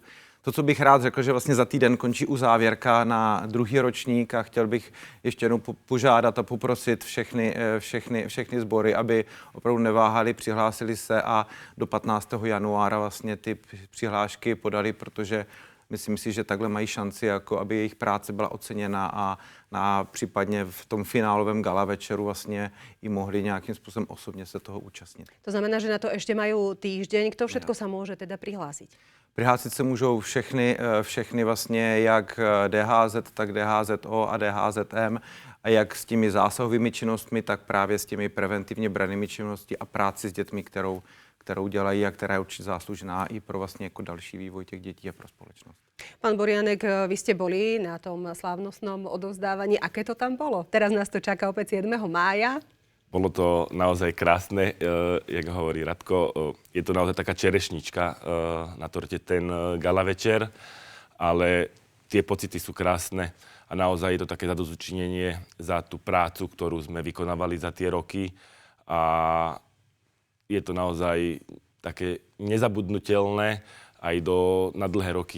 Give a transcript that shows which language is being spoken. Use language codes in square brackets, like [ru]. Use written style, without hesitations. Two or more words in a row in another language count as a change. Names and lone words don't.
[cs] To, co bych rád řekl, že vlastně za týden končí uzávěrka na druhý ročník a chtěl bych ještě jednou požádat a poprosit všechny sbory, aby opravdu neváhali, přihlásili se a do 15. januára vlastně ty přihlášky podali, protože myslím si, že takhle mají šanci, jako aby jejich práce byla oceněna a případně v tom finálovém gala večeru vlastně i mohli nějakým způsobem osobně se toho účastnit. [sk] To znamená, že na to ešte majú týždeň. Kto všetko sa môže teda prihlásiť? [cs] Přihlásit se můžou všechny vlastně, jak DHZ, tak DHZO a DHZM, a jak s těmi zásahovými činnostmi, tak právě s těmi preventivně brannými činnostmi a práci s dětmi, kterou dělají a která je určitě záslužná i pro vlastně jako další vývoj těch dětí a pro společnost. [sk] Pán Borianek, vy ste boli na tom slávnostnom odovzdávaní. Aké to tam bolo? Teraz nás to čaká opäť 7. mája. Bolo to naozaj krásne, jak hovorí Radko. Je to naozaj taká čerešnička na torte ten gala večer, ale tie pocity sú krásne a naozaj je to také zadozučinenie za tú prácu, ktorú sme vykonávali za tie roky a je to naozaj také nezabudnutelné aj na dlhé roky.